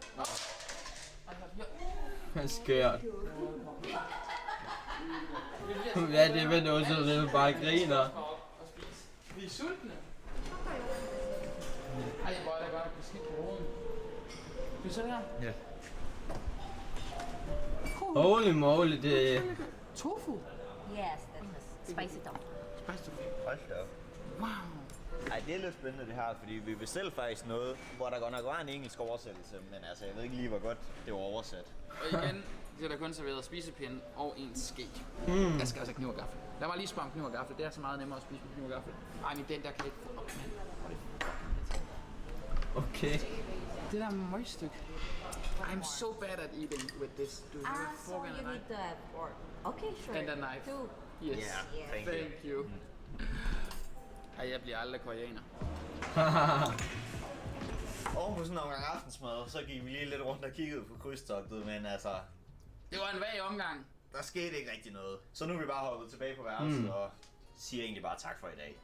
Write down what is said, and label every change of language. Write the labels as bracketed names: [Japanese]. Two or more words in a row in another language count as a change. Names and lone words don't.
[Danish] Hvad skørt. Hvad er det med noget, så det bare griner? Vi er sultne. Ej, hvor er det godt at blive skidt på hovedet. Vil du se det her? Ja. [English] Holy moly, [Danish] det... Tofu. [English] Yes, that's spicy tofu. [Danish] Hold da op. Wow. Ej, det er lidt spændende det her, fordi vi bestilte faktisk noget, hvor der godt nok var en engelsk oversættelse, men altså, jeg ved ikke lige, hvor godt det var oversat. Og igen, det er der kun serveret spisepinde og en ske. Jeg skal altså kniv og gaffel. Lad mig lige spørge om kniv og gaffel. Det er så meget nemmere at spise med kniv og gaffel. Ej, men den der kan ikke få op, mand. Okay. Det der møgstykke. [English] I'm so bad at eating with this. Do you have a So fork and a you need knife? the fork. Okay, sure. And a knife. Two. Yes. Yeah, thank you. Thank you. [Danish] Ej, jeg bliver aldrig koreaner. Oven på sådan en omgang aftensmad, så gik vi lige lidt rundt og kiggede på krydstogtet, men altså, Det var en vag omgang. der skete ikke rigtig noget. Så nu er vi bare hoppet tilbage på værelset og siger egentlig bare tak for i dag.